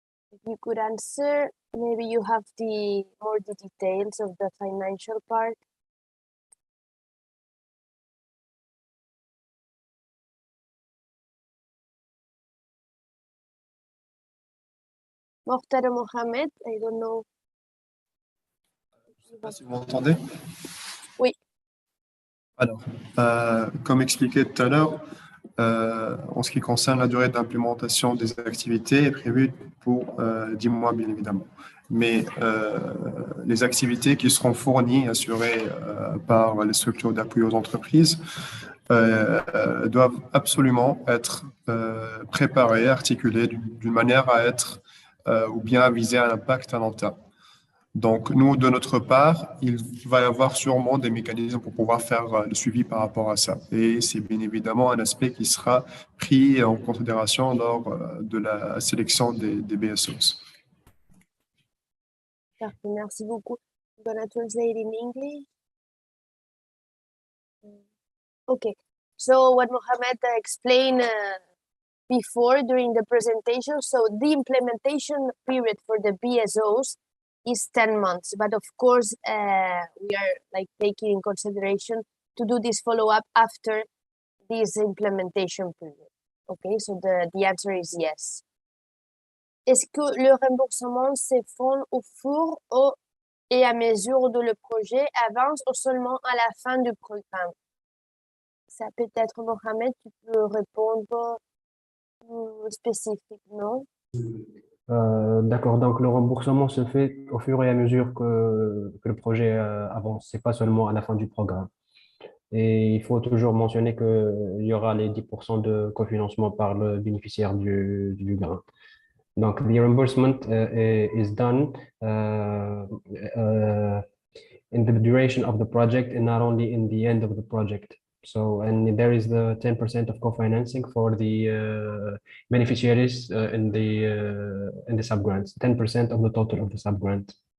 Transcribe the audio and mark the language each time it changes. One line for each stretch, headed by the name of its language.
English: If you could answer, maybe you have more the details of the financial part. Mokhtar Mohamed, I don't know.
French: Je ne sais pas si vous m'entendez. Oui. Alors, comme expliqué tout à l'heure, en ce qui concerne la durée d'implémentation des activités est prévue pour 10 mois, bien évidemment. Mais les activités qui seront fournies et assurées par les structures d'appui aux entreprises doivent absolument être préparées, articulées d'une manière à être ou bien à viser un impact à long terme. Donc, nous, de notre part, il va y avoir sûrement des mécanismes pour pouvoir faire le suivi par rapport à ça. Et c'est bien évidemment un aspect qui sera pris en considération lors de la sélection des BSOs. Parfait, merci beaucoup.
English: I'm gonna translate in English. Okay, so what Mohammed explained before during the presentation, so the implementation period for the BSOs is 10 months, but of course we are like taking in consideration to do this follow-up after this implementation period. Okay, so the answer is yes.
French: Est-ce que le remboursement se fait au fur et à mesure de le projet avance ou seulement à la fin du programme? Ça peut être Mohamed, tu peux répondre spécifiquement. D'accord, donc le remboursement se fait au fur et à mesure que le projet avance, c'est pas seulement à la fin du programme. Et il faut toujours mentionner qu'il y aura les 10% de cofinancement par le bénéficiaire du grant.
English: Donc, the reimbursement is done in the duration of the project and not only in the end of the project. So, and there is the 10% of co-financing for the beneficiaries in the sub-grants, 10% of the total of the sub-grant.